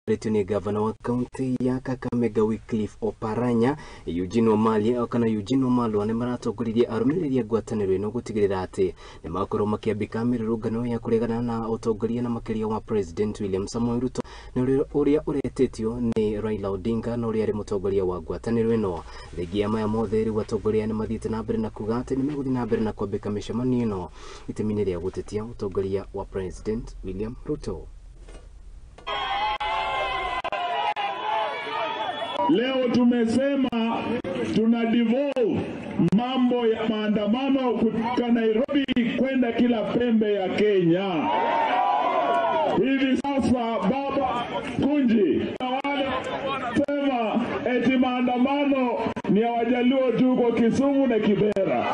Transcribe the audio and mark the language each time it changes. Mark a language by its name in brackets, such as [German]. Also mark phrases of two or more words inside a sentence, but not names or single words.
[Kikuyu] ni gavana wa kaunti ya Kakamega wycliffe oparanya Eugene Wamalwa nimaratogoririe arumiririe ngwataniro ino gutigirira ati nimakorwo makiambika mirurugano ya kuregana na utongoria na makiria wa President William Samoei Ruto na uria uretetio ni Raila Odinga na uria ari mutongoria wa ngwataniro ino. Thengia maya mothe ri watongoria ni mathite na mbere na kuga ati ni meguthi na mbere na kwambika micemanio ino itemini ria gutetia utongoria wa President William Ruto. [Swahili] Leo tumesema tuna devolve mambo ya maandamano kutoka Nairobi kwenda kila pembe ya Kenya. Hivi sasa baba Kunji na wale sema eti maandamano ni ya Wajaluo tu kwa Kisumu na Kibera.